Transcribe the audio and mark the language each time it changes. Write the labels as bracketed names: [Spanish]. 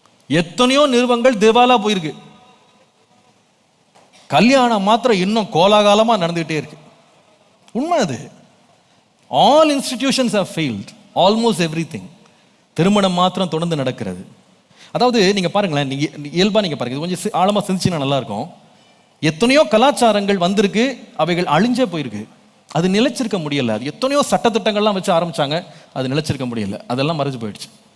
[Tamil] எத்தனையோ நிறுவனங்கள் திவாலா போயிருக்கு, கல்யாணம் மாத்திரம் இன்னும் கோலாகாலமா நடந்துகிட்டே இருக்கு. உண்மை அது. [English] All institutions have failed, almost everything. [Tamil] திருமணம் மாத்திரம் தொடர்ந்து நடக்கிறது. அதாவது நீங்க பாருங்களேன், நீங்க இயல்பா நீங்க பாருங்க, கொஞ்சம் ஆழமா சிந்திச்சீங்கன்னா நல்லா இருக்கும். எத்தனையோ கலாச்சாரங்கள் வந்திருக்கு, அவைகள் அழிஞ்சே போயிருக்கு, அது நிலைச்சிருக்க முடியல. அது எத்தனையோ சட்டத்திட்டங்கள்லாம் வச்சு ஆரம்பிச்சாங்க, அது நிலைச்சிருக்க முடியல, அதெல்லாம் மறைஞ்சு போயிடுச்சு.